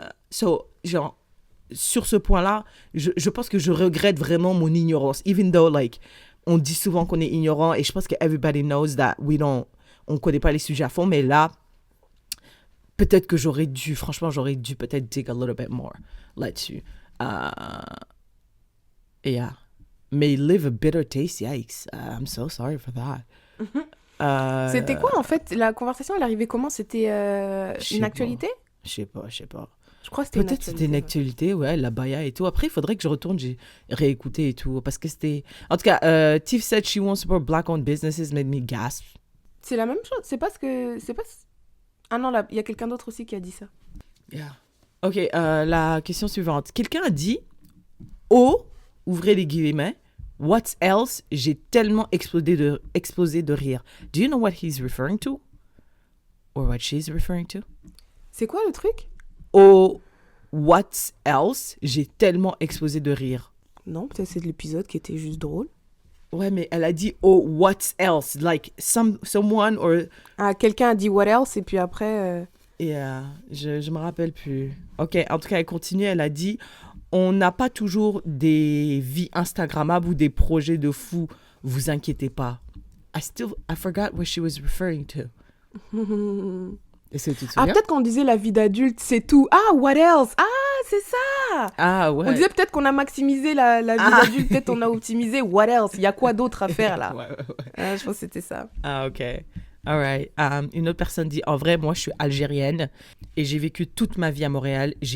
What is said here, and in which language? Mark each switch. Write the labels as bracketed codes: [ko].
[fr] so, genre, sur ce point-là, je pense que je regrette vraiment mon ignorance, [en] even though, like, [fr] on dit souvent qu'on est ignorant, et je pense que [en] everybody knows that [fr] on connaît pas les sujets à fond, mais là, peut-être que j'aurais dû peut-être [en] dig a little bit more [fr] là-dessus. [en] Yeah. May live a bitter taste, yikes. I'm so sorry for that. [fr] C'était quoi, en fait? La conversation, elle arrivait comment? C'était Je sais une pas. actualité? Je sais pas. Je crois que c'était une Peut-être c'était une actualité, ouais, la baya et tout. Après, il faudrait que je retourne, j'ai réécouté et tout, parce que c'était... En tout cas, [en] Tiff said she won't support black-owned businesses, made me gasp. [fr] C'est la même chose. C'est pas ce que... Ah non, là, il y a quelqu'un d'autre aussi qui a dit ça. [en] Yeah. [fr] Ok, la question suivante. Quelqu'un a dit, oh, ouvrez les guillemets, [en] what else, [fr] j'ai tellement explosé de rire. [en] Do you know what he's referring to? Or what she's referring to? [fr] C'est quoi le truc? [en] Oh, what else, [fr] j'ai tellement explosé de rire. Non, peut-être c'est de l'épisode qui était juste drôle. Ouais, mais elle a dit, oh, what else? Like, someone or... Ah, quelqu'un a dit what else et puis après... Yeah, je me rappelle plus. Ok, en tout cas, elle continue, elle a dit, on n'a pas toujours des vies Instagrammables ou des projets de fou, vous inquiétez pas. [en] I forgot what she was referring to. [fr] Est-ce que tu te Ah, souviens? peut-être qu'on disait la vie d'adulte, c'est tout. Ah, what else? Ah, c'est ça! Ah ouais. On disait peut-être qu'on a maximisé la vie d'adulte, peut-être on a optimisé [en] what else? [fr] Il y a quoi d'autre à faire là? Ouais. Ah, je pense que c'était ça. [en] Ah, ok. All right. [fr] Une autre personne dit, en vrai, moi, je suis algérienne et j'ai vécu toute ma vie à Montréal.